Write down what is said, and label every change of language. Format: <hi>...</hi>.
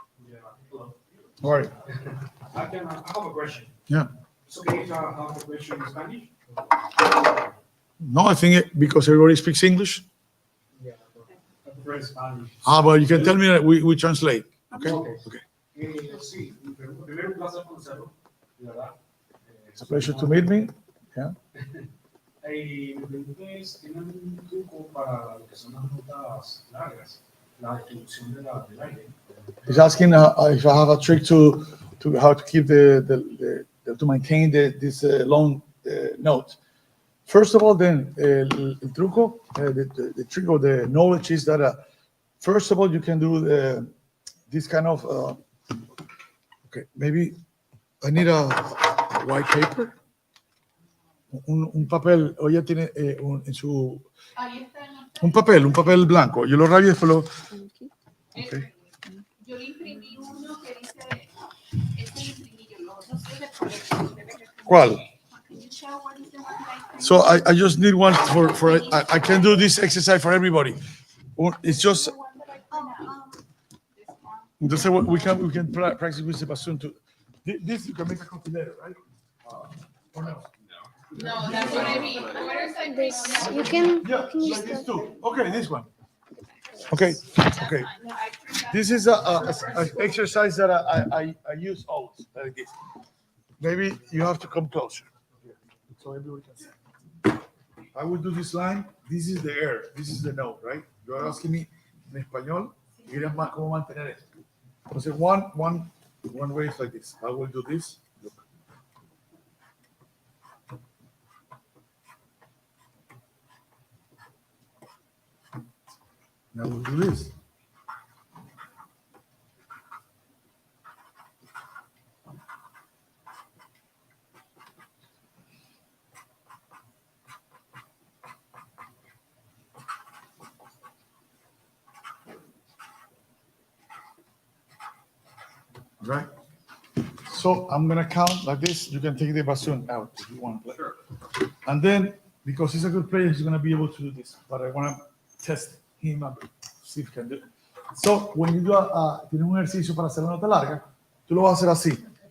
<en>Yeah, hello. All right. I have a question. Yeah. So can you have a question in Spanish? No, I think because everybody speaks English. Yeah, I prefer Spanish. But you can tell me that we translate. Okay. Okay.</en> <es>Sí, primero un placer conocerlo, de verdad.</es> <en>It's a pleasure to meet me. Yeah.</en> <es>Y mi pregunta es, ¿tienen un truco para lo que son las notas largas? La distribución del aire.</es> <en>He's asking if I have a trick to how to keep to maintain this long note. First of all, then,</en> <es>el truco,</es> <en>the trick or the knowledge is that, first of all, you can do this kind of, okay, maybe I need a white paper.</en> <es>Un papel, o ella tiene en su... un papel blanco. Yo lo rayo y después lo...</es> <en>Okay.</en> <es>Yo le imprimí uno que dice, este lo imprimí yo, los otros es de colección. ¿Cuál?</es> <en>Can you show what is the one that I printed? So I just need one for I can do this exercise for everybody. It's just... The one that I printed out. This one.</en> <es>Entonces</es> <en>we can practice with Sebastian too. This you can make a copy later, right? Or no? No, that's what I mean. What is I This you can. Yeah, Can you like this still? too. Okay, this one. Okay, okay. No, I printed out. This is a exercise that I use always, like this. Maybe you have to come closer, so everybody can see. I will do this line. This is the air. This is the note, right? You are asking me</en> <es>en español. Querías más cómo mantener esto. Entonces,</es> <en>one way is like this. I will do this. Look. Now we'll do this. Right? So I'm gonna count like this. You can take the bassoon out if you want to play. And then, because he's a good player, he's gonna be able to do this. But I wanna test him up, see if he can do it. So when you do</en> <es>tienes un ejercicio para hacer una nota larga, tú lo vas a hacer así.</es>